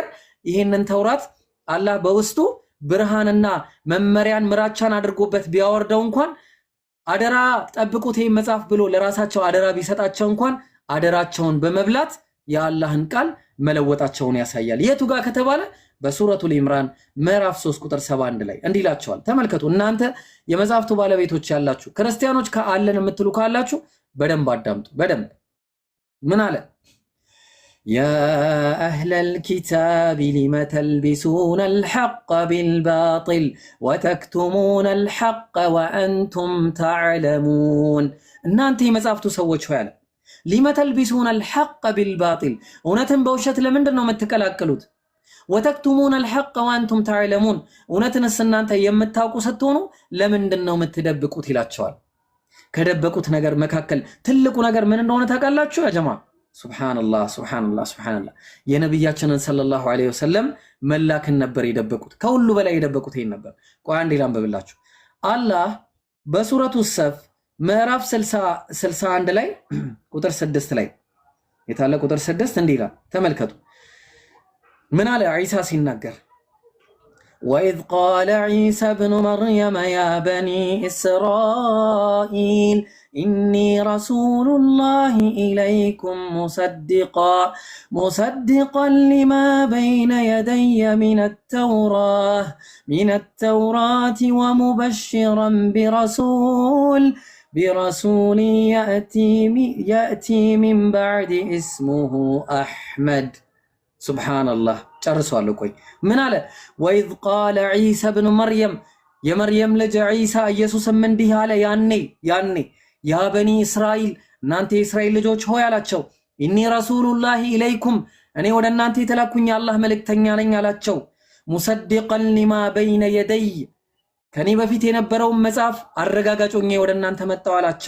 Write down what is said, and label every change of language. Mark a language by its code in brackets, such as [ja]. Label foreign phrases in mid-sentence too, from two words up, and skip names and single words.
[am] ይሄንን ተውራት አላህ በውስጡ ብርሃንና መመሪያን ምራቻን አድርጎበት ቢያወርደው እንኳን አደራ ጠብቁት ይሄን መጽሐፍ ብሎ ለራሳቸው አደራ ቢሰጣቸው እንኳን አደራቸውን በመብላት የአላህን ቃል መለወጣቸውን ያሳያል። የቱ ጋር ከተባለ በሱረቱል ኢምራን ምዕራፍ 3 ቁጥር 71 ላይ እንዲላቸዋል። ተመልከቱ እናንተ የመጽሐፍቱ ባለቤቶች ያላችሁ ክርስቲያኖች ከአለን የምትሉ ካላችሁ በደንብ አዳምጡ። በደንብ ምን አለ? [ar] يا أهل الكتاب لم تلبسون الحق بالباطل وتكتمون الحق وأنتم تعلمون [am] እናንተ የመጽሐፍቱ ሰዎች ሆይ አለ [ar] لم تلبسون الحق بالباطل [am] እውነትን በውሸት ለምንድን ነው የምትቀላቅሉት? [ar] وتكتمون الحق وأنتم تعلمون [am] እውነትንስ እናንተ የምታውቁ ስትሆኑ ለምንድን ነው የምትደብቁት ይላቸዋል። ከደበቁት ነገር መካከል ትልቁ ነገር ምን እንደሆነ ታውቃላችሁ ያ ጀማ? ሱብሃንአላህ የነብያችንን [ar] صلى الله عليه وسلم [am] መላክን ነበር የደበቁት። ከሁሉ በላይ የደበቁት ይሄን ነበር። ቆይ አንዴ ላንብብላችሁ። አላህ በሱረቱ ሰፍ ምዕራፍ 61 ላይ ቁጥር 6 ላይ የታለ ቁጥር 6 እንዲህ ይላል ተመልከቱ። ምን አለ ዒሳ ሲናገር [ar] وإذ قال عيسى ابن مريم يا بني إسرائيل إني رسول الله إليكم مصدقا لما بين يدي من التوراة ومبشرا برسول يأتي من بعد اسمه أحمد سبحان الله [am] ጨርሷል። ቆይ ምን አለ? [ar] وإذ قال عيسى ابن مريم [am] የመርየም ልጅ ዒሳ ኢየሱስም እንዲህ አለ ያኔ [ar] يا بني إسرائيل [am] እናንተ የእስራኤል ልጆች ሆይ አላቸው [ar] إني رسول الله إليكم [am] እኔ ወደ እናንተ የተላኩኝ የአላህ መልእክተኛ ነኝ አላቸው [ar] مصدقا لما بين يدي [am] ከኔ በፊት የነበረውን መጽሐፍ አረጋጋጭ ሆኜ ወደ እናንተ መጣሁ አላቸው